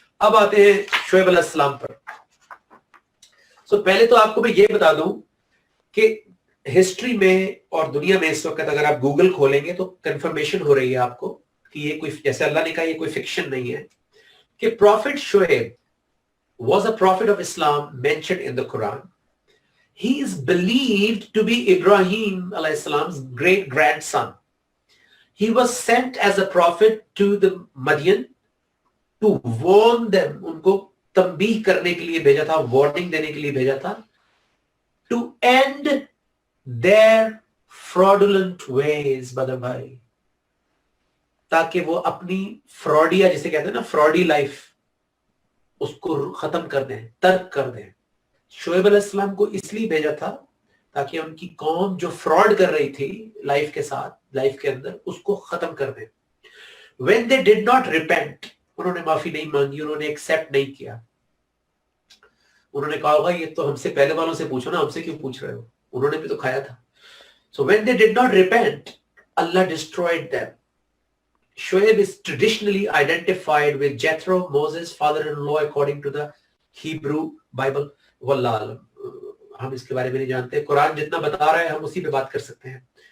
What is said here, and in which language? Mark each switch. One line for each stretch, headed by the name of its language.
Hindi: अब आते हैं शुएब अलैहिस्सलाम पर. पहले तो आपको मैं ये बता दूं कि हिस्ट्री में और दुनिया में इस वक्त अगर आप गूगल खोलेंगे तो कंफर्मेशन हो रही है आपको कि ये कोई, जैसे अल्लाह ने कहा, ये कोई फिक्शन नहीं है, कि profit Shoaib
English: was a prophet of Islam mentioned in the Quran. He is believed to be Ibrahim alayhi salam's great grandson. He was sent as a prophet to the Madian to warn them,
Hindi: उनको तंबीह करने के लिए भेजा था, warning देने के लिए भेजा था,
English: to end their fraudulent ways,
Hindi: बदर भाई, ताकि वो अपनी फ्रॉडिया, जिसे कहते हैं ना फ्रॉडी लाइफ, उसको खत्म कर दें, तर्क कर दें. शुएब अलैहिस्सलाम को इसलिए भेजा था ताकि उनकी कौम जो फ्रॉड कर रही थी लाइफ के साथ, लाइफ के अंदर, उसको खत्म कर दें.
English: When they did not repent,
Hindi: उन्होंने माफी नहीं मांगी, उन्होंने एक्सेप्ट नहीं किया. उन्होंने कहा होगा ये तो हमसे पहले वालों से पूछो ना, हमसे क्यों पूछ रहे हो, उन्होंने भी तो खाया था.
English: So when they did not repent, Allah destroyed them. Shoaib is traditionally identified with Jethro, Moses' father-in-law, according to the Hebrew Bible.
Arabic: Wallah alam,
Hindi: हम इसके बारे में नहीं जानते. कुरान जितना बता रहा है हम उसी पे बात कर सकते हैं.